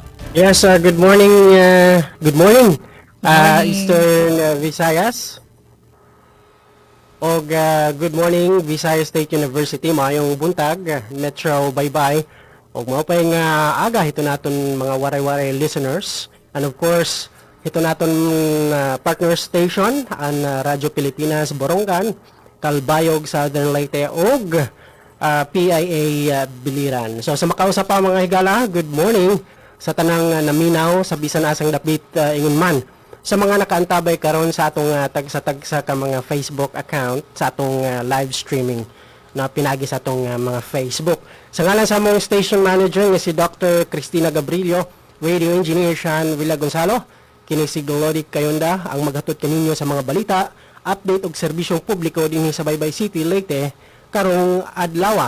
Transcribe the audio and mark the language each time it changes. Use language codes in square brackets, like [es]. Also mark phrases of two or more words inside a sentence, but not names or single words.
[en] Yes, good morning. Good morning, Morning. Eastern Visayas. Og good morning, Visayas State University. [war] Mayong buntag, Metro Baybay. Og mao pa yung aga hito naton mga [en] waray-waray listeners. And of course, [war] hito naton [en] partner station [war] ang Radyo Pilipinas Borongan, Calbayog Southern Leyte og PIA Biliran. [ceb] So sa makausap pa mga higala, [en] good morning [ceb] sa tanang naminaw sa bisan asang dapit ingon man. Sa mga nakaantabay karon sa atong tagsa-tagsa ka mga Facebook account sa atong [en] live streaming [ceb] na pinagi sa atong mga Facebook. Sa ngalan sa among station manager nga si Dr. Cristina Gabrilio, [en] radio engineer [ceb] Sean Villa Gonzalo, kini si Glody Kayunda ang maghatod kaninyo sa mga balita, update og serbisyong publiko dinhi sa Baybay City, Leyte karong adlaw.